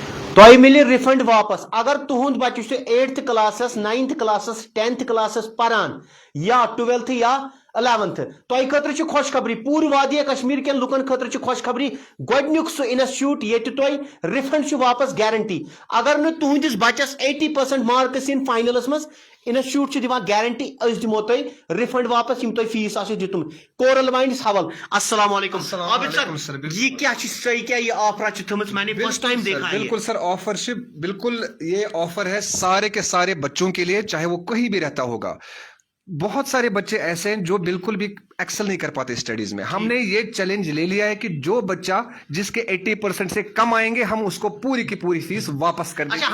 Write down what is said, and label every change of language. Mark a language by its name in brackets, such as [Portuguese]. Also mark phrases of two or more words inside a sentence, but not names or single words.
[Kashmiri] تۄہہِ مِلہِ رِفنڈ واپس اگر تُہُنٛد بچہِ چھُ 8th کلاسس 9th کلاسس 10th کلاسس پران یا 12th یا 11th تۄہہِ خٲطرٕ چھِ خوشخبری پوٗرٕ وادیہ کشمیر کٮ۪ن لُکن خٲطرٕ چھِ خوشخبری گۄڈنیُک سُہ انسٹیوٹ ییٚتہِ تۄہہِ رِفنڈ چھُ واپس گارنٹی اگر نہٕ تُہنٛدِس بچس 80% مارکس یِن فاینلس منٛز انسٹیوٹ چھُ دِوان گارنٹی أسۍ دِمو تۄہہِ رِفنڈ واپس یِم تۄہہِ فیس آسہِ دیُتمُت کورل ماینڈس حوال [Urdu] السلام علیکم عابد سر یہ کیا صحیح کیا یہ آفر [Kashmiri] چھِ تھٲمٕژ [Urdu] میں نے [English] first time [Kashmiri] دیکھا [Urdu] بالکل سر آفر بالکل یہ آفر ہے سارے کے سارے بچوں کے لیے چاہے وہ کہیں بھی رہتا ہوگا. بہت سارے بچے ایسے ہیں جو بالکل بھی ایکسل نہیں کر پاتے اسٹڈیز میں. ہم نے یہ چیلنج لے لیا ہے کہ جو بچہ جس کے 80% سے کم آئیں گے ہم اس کو پوری کی پوری فیس واپس کر دیں گے.